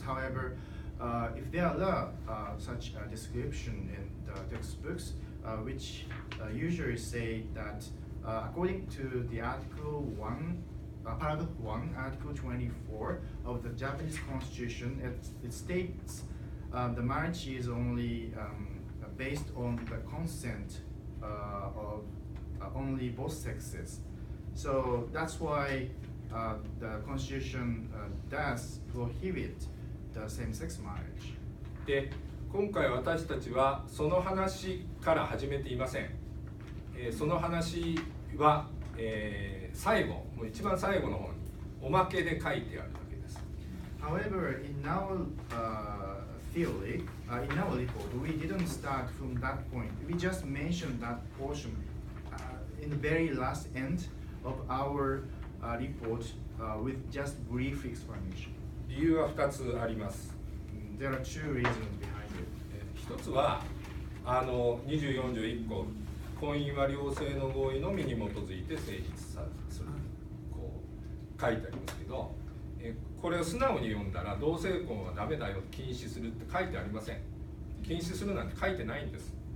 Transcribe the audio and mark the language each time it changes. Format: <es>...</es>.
<en>However, if there are such a description in the textbooks, which usually say that according to the Article 1, Paragraph 1, Article 24 of the Japanese Constitution, it states the marriage is only based on the consent of only both sexes. So that's why the Constitution does prohibit the same-sex marriage.</en> <ja>で、今回私たちはその話から始めていません。その話は、最後、もう一番最後の方におまけで書いてあるだけです。</ja> <en>However, in our theory, in our report, we didn't start from that point. We just mentioned that portion in the very last end of our report with just brief explanation.</en> <ja>理由は2つあります。</ja> <en>There are two reasons behind it.</en> <ja>一つは24条1項、婚姻は両性の合意のみに基づいて成立する、こう書いてありますけど、これを素直に読んだら同性婚はダメだよ、禁止するって書いてありません。禁止するなんて書いてないんです。</ja>